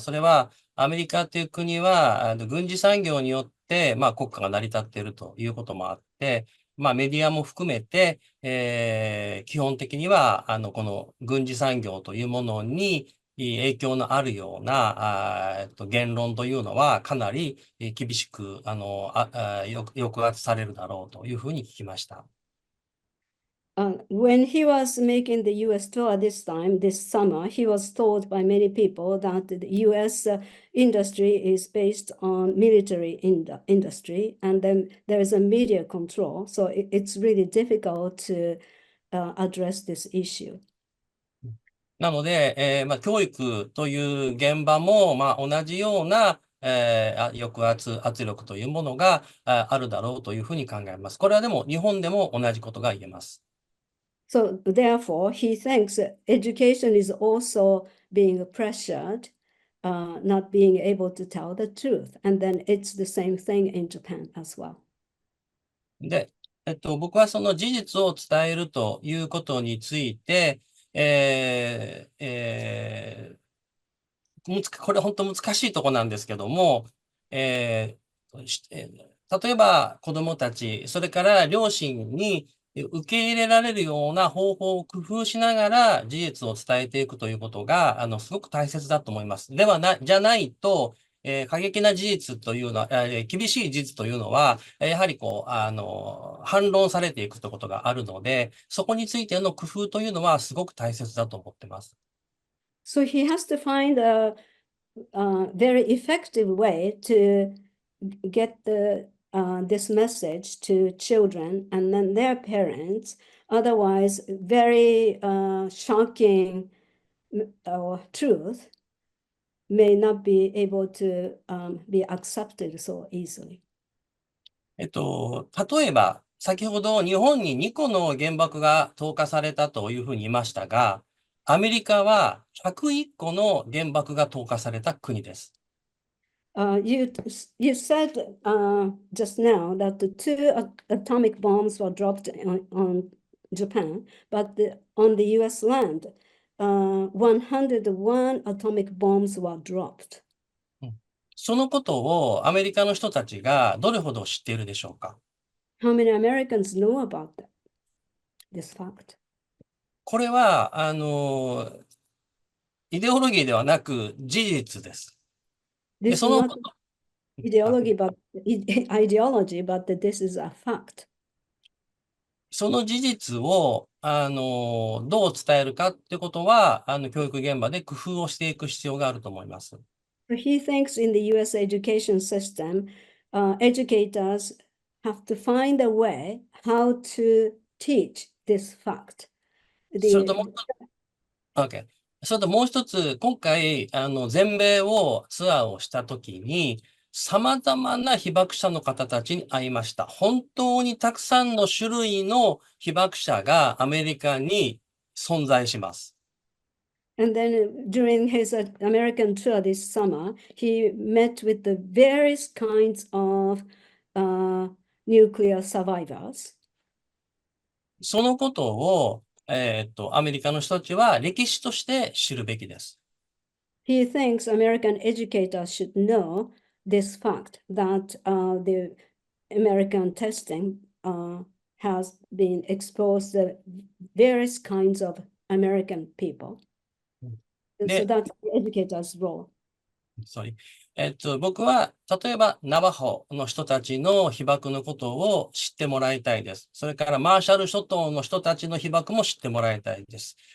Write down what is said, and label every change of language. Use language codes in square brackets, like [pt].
[ja] それは、アメリカという国は、軍事産業によって、国家が成り立っているということもあって、メディアも含めて、基本的には、この軍事産業というものに影響のあるような、言論というのは、かなり厳しく、抑圧されるだろうというふうに聞きました。 [en] When he was making the US tour this summer, he was told by many people that the US industry is based on military industry, and then there is a media control. So it's really difficult to address this issue. [ja] なので、教育という現場も、同じような、抑圧、圧力というものがあるだろうというふうに考えます。これはでも日本でも同じことが言えます。 [en] So therefore, he thinks education is also being pressured, not being able to tell the truth. And then it's the same thing in Japan as well. [ja] で、僕はその事実を伝えるということについて、これ本当難しいところなんですけども、例えば子どもたち、それから両親に受け入れられるような方法を工夫しながら事実を伝えていくということが、すごく大切だと思います。じゃないと、過激な事実というのは、厳しい事実というのは、やはり反論されていくということがあるので、そこについての工夫というのはすごく大切だと思っています。 [en] So he has to find a very effective way to get this message to children and then their parents. Otherwise, very shocking truth may not be able to be accepted so easily. [ja] 例えば、先ほど日本に2個の原爆が投下されたというふうに言いましたが、アメリカは101個の原爆が投下された国です。 [en] You said just now that the 2 atomic bombs were dropped on Japan, but on the US land, 101 atomic bombs were dropped. [ja] そのことをアメリカの人たちがどれほど知っているでしょうか？ [en] How many Americans know about this fact? [ja] これは、イデオロギーではなく事実です。 [en] This is not ideology, but this is a fact. [ja] その事実を、どう伝えるかってことは、教育現場で工夫をしていく必要があると思います。 [en] He thinks in the US education system, educators have to find a way how to teach this fact. [ja] それともう一つ、今回、全米をツアーをしたときに、様々な被爆者の方たちに会いました。本当にたくさんの種類の被爆者がアメリカに存在します。 [en] And then during his American tour this summer, he met with the various kinds of nuclear survivors. [ja] そのことを、アメリカの人たちは歴史として知るべきです。 [en] He thinks American educators should know this fact that the American testing has been exposed to various kinds of American people. So [ja] で、 [en] that's the educator's role. sorry. [ja] 僕は、例えば、ナバホの人たちの被爆のことを知ってもらいたいです。それから、マーシャル諸島の人たちの被爆も知ってもらいたいです。